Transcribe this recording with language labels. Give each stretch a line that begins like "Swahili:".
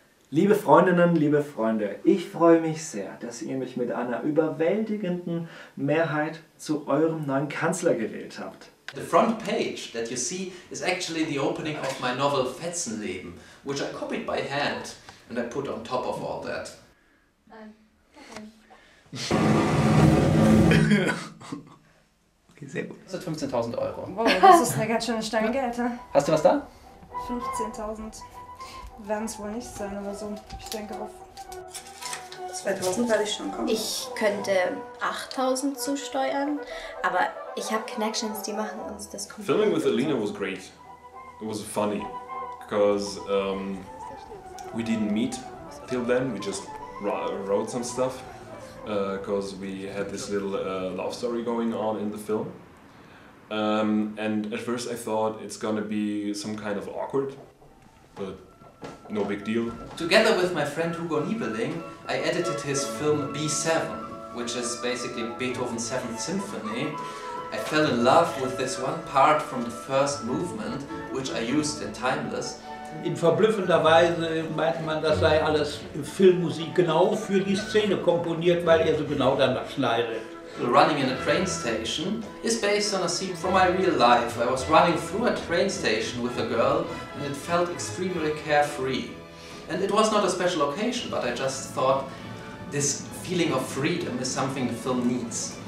German: Liebe Freundinnen, liebe Freunde, ich freue mich sehr, dass ihr mich mit einer überwältigenden Mehrheit zu eurem neuen Kanzler gewählt habt.
English: The front page that you see is actually the opening of my novel Fetzenleben, which I copied by hand and I put on top of all that.
German: Okay, sehr gut. Das sind 15.000 €. Wow, das ist eine ganz schöne Stange Geld, ha? Hast du was da? 15.000 werden es wohl nicht sein, aber so, ich denke auf 2.000 werde ich schon kommen. Ich könnte 8.000 zusteuern, aber ich habe Connections, die machen uns das komplett.
English: Filming with Alina was great. It was funny because we didn't meet till then. We just wrote some stuff because we had this little love story going on in the film. And at first I thought it's gonna be some kind of awkward, but no big deal. Together with my friend Hugo Niebeling, I edited his film B7, which is basically Beethoven's 7th Symphony. I fell in love with this one part from the first movement, which I used in Timeless.
German: In verblüffender Weise meinte man, das sei alles Filmmusik genau für die Szene komponiert, weil er so genau danach schneidet.
English: Running in a train station is based on a scene from my real life. I was running through a train station with a girl and it felt extremely carefree. And it was not a special occasion, but I just thought this feeling of freedom is something the film needs.